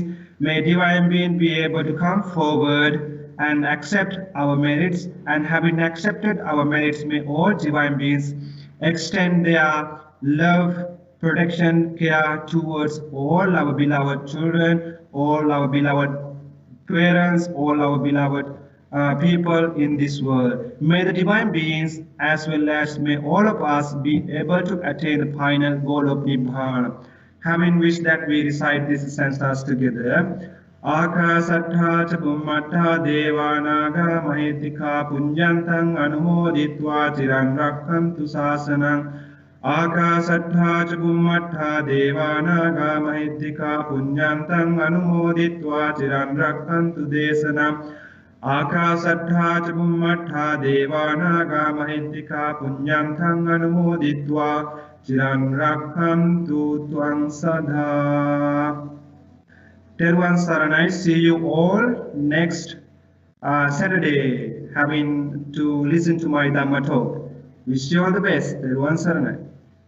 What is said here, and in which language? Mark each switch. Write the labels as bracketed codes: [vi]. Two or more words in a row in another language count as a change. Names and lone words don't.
[en] May divine beings be able to come forward and accept our merits, and having accepted our merits, may all divine beings extend their love, protection, care towards all our beloved children, all our beloved parents, all our beloved people in this world. May the divine beings, as well as may all of us, be able to attain the final goal of Nibbana. Having wished that, we recite this sentence together. [pi] Akasattha cha bhummattha devanaga mahitika punyantang anumoditva chiran rakkantu sasanang. Akasattha cha bhummattha devanaga mahitika punyantang anumoditva chiran rakkantu desanam. Akasattha cha bhummattha devanaga mahitika punyantang anumoditva Chiran Rakhantu Twang Sada. [si] Terwan Saranai, [en] see you all next Saturday, having to listen to my Dhamma talk. Wish you all the best. [si] Terwan Saranai.